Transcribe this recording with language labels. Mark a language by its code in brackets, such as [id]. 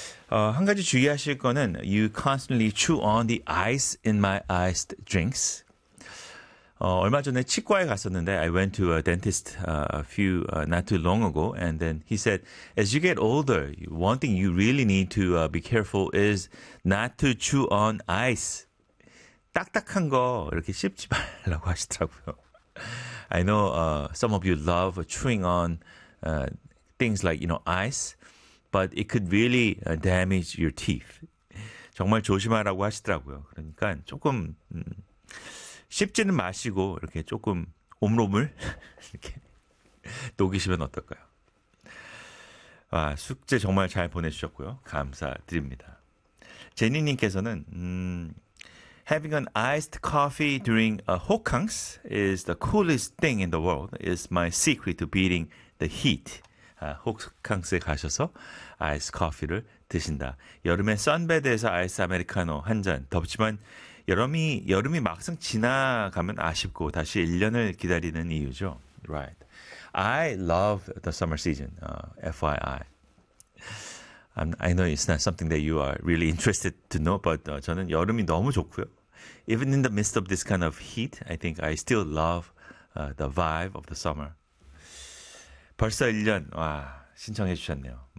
[ko] 한 가지 주의하실 거는 [en] you constantly chew on the ice in my iced drinks. [ko] 얼마 전에 치과에 갔었는데 [en] I went to a dentist not too long ago and then he said as you get older, one thing you really need to be careful is not to chew on ice. [ko] 딱딱한 거 이렇게 씹지 말라고 하시더라고요. [en] I know some of you love chewing on things like, you know, ice. But it could really damage your teeth. [ko] 정말 조심하라고 하시더라고요. 그러니까 조금 씹지는 마시고 이렇게 조금 옴롬을 이렇게 녹이시면 어떨까요? 아, 숙제 정말 잘 보내주셨고요. 감사드립니다. [en] 제니님께서는 having an iced coffee during a hokkangs is the coolest thing in the world. It's my secret to beating the heat. [ko] 호캉스에 가셔서 아이스 커피를 드신다. 여름에 선베드에서 아이스 아메리카노 한 잔. 덥지만 여름이 막상 지나가면 아쉽고 다시 1년을 기다리는 이유죠. [en] Right. I love the summer season. FYI. I know it's not something that you are really interested to know, but [ko] 저는 여름이 너무 좋고요. [en] Even in the midst of this kind of heat, I think I still love the vibe of the summer. [ko] 벌써 1년, 와, 신청해 주셨네요.